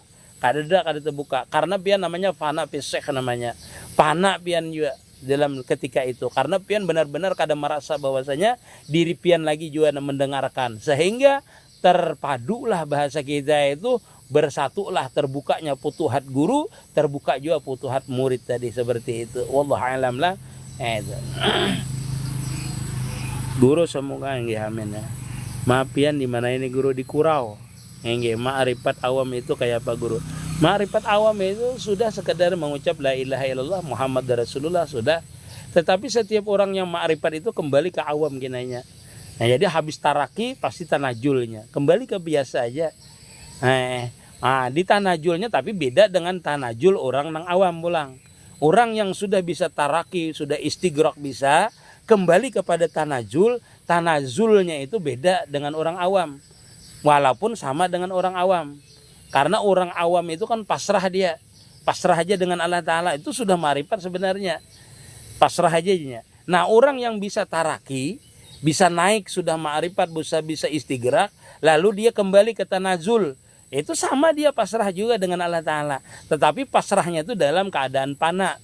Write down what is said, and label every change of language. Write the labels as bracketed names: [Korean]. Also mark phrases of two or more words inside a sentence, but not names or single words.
[Banjar] Kada terbuka, karena pian namanya fana fisik, namanya fana pian juga dalam ketika itu, karena pian benar-benar kada merasa bahwasanya diri pian lagi juga mendengarkan, sehingga terpadulah bahasa kita itu, bersatulah, terbukanya futuhat guru, terbuka juga futuhat murid tadi, seperti itu. [Arabic] والله أعلم lah. [Indonesian] Guru semoga nggih, amin ya. [Banjar] Maaf pian di mana ini guru di Kurau. Nggih, ma'rifat awam itu kayak apa guru? [Indonesian] Ma'rifat awam itu sudah sekedar mengucap [Arabic] لا إله إلا الله محمد رسول الله [Indonesian] sudah. Tetapi setiap orang yang ma'rifat itu kembali ke awam ginanya. Nah, jadi habis taraki pasti tanajulnya, kembali ke biasa aja. [Banjar] Di tanajulnya tapi beda dengan tanajul orang nang awam pulang. [Indonesian] Orang yang sudah bisa taraki, sudah istighraq bisa, kembali kepada tanajul, tanazulnya itu beda dengan orang awam. Walaupun sama dengan orang awam, karena orang awam itu kan pasrah aja dengan Allah Ta'ala, itu sudah ma'rifat sebenarnya, pasrah aja. Nah, orang yang bisa taraki, bisa naik, sudah ma'rifat, bisa istighraq, lalu dia kembali ke tanazul, itu sama dia pasrah juga dengan Allah Ta'ala, tetapi pasrahnya itu dalam keadaan fana.